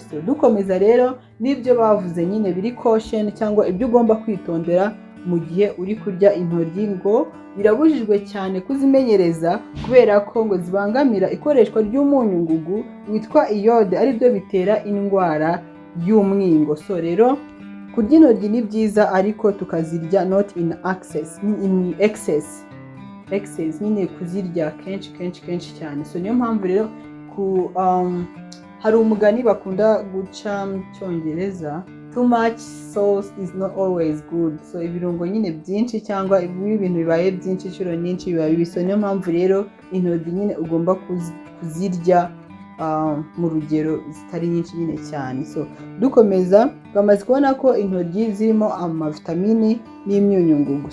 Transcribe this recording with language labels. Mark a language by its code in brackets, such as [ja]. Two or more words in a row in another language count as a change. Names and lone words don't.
[rw] So dukomeza rero n'ibyo bavuze nyine biri caution cyangwa ibyo ugomba kwitondera mu gihe uri kurya intoryi, ngo birabujijwe cyane kuzimenyereza kubera ko ngo zibangamira ikoreshwa ry'umunyu ngugu witwa iyode, ari byo bitera indwara y'umwingo. So rero kurya intoryi ni byiza, ariko tukazirya [en] not in excess, [rw] nyine kuzirya kenshi cyane. So niyo mpamvu rero hari umugani bakunda guca mu Cyongereza [en] too much sauce is not always good. [rw] So ibirungo nyine byinshi cyangwa ibintu bibaye byinshi inshuro nyinshi biba bibi. So niyo mpamvu rero intoryi nyine ugomba kuzirya mu rugero zitari nyinshi nyine cyane. So dukomeza twamaze kubona ko intoryi zirimo amavitamini n'imyunyungugu.